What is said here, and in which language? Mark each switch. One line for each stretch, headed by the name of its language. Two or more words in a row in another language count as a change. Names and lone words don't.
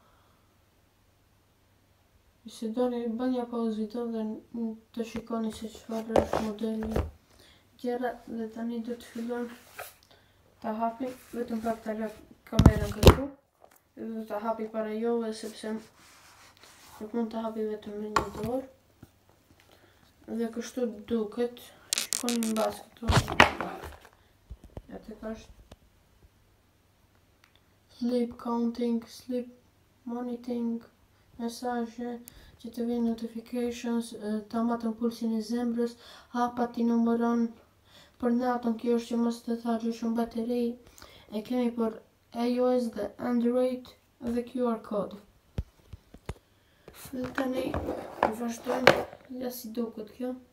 Albanian: Se doni bëni pauzë video dhe të shikoni se çfarë është modeli gjëra dhe tani do të fillojmë ta hapi, vetëm pak ta lë kamerën këtu. Dhe do ta hapi para juve sepse nuk mund ta hapi vetëm me një dorë. Dhe kështu duket, shikoni mbas këtu. Ja tek është
English: sleep counting, sleep monitoring,
Albanian: mesazhe që të vinë notifications, ta matën pulsin e zemrës, hapat I numëron për natën, kjo është që mos të thashë shumë bateri. E kemi për iOS dhe Android dhe QR kod. Dhe tani vazhdojmë, ja si duket kjo.